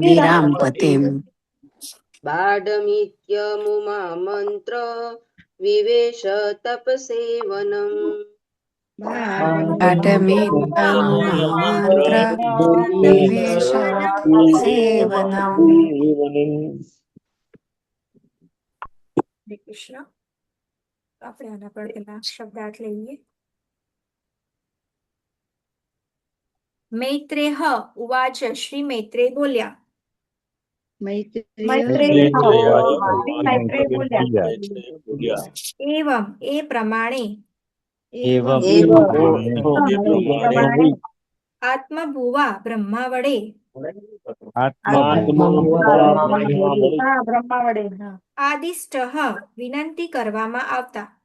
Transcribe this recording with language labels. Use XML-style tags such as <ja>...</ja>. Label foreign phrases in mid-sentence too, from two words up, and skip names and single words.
<sa>गिरां पतिम् बाढमित्यमुमामन्त्र विवेश तपसेवनम् पाठमित्यनुमामन्त्र विवेश सेवनम्</sa> <gu>હરે કૃષ્ણ. આપણે આના પર પેલા શબ્દાર્થ લઈએ.</gu> <sa>मैत्रेय उवाच</sa> <gu>શ્રી મૈત્રેય બોલ્યા. એવમ એ પ્રમાણે આત્મભુવા બ્રહ્મા વડે આદિષ્ટ વિનંતી કરવામાં આવતા</gu>